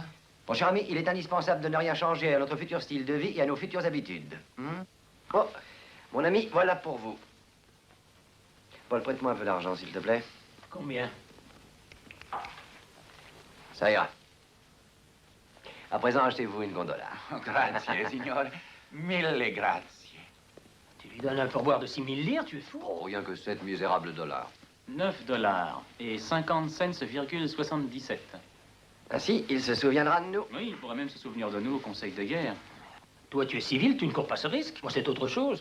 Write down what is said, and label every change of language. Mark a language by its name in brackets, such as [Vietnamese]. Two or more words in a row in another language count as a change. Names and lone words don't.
[French] Mon cher ami, il est indispensable de ne rien changer à notre futur style de vie et à nos futures habitudes. Oh, mon ami, voilà pour vous. Paul, prête-moi un peu d'argent, s'il te plaît. Combien? Ça ira. À présent, achetez-vous une gondola. [Italian] Grazie, signore. Mille grazie. [French] Tu lui donnes un pourboire de 6000 lire, tu es fou? Oh, rien que 7 misérables dollars. 9 dollars et 50 cents,77. Ainsi, il se souviendra de nous. Oui, il pourrait même se souvenir de nous au Conseil de guerre. Toi, tu es civil, tu ne cours pas ce risque. Moi, c'est autre chose.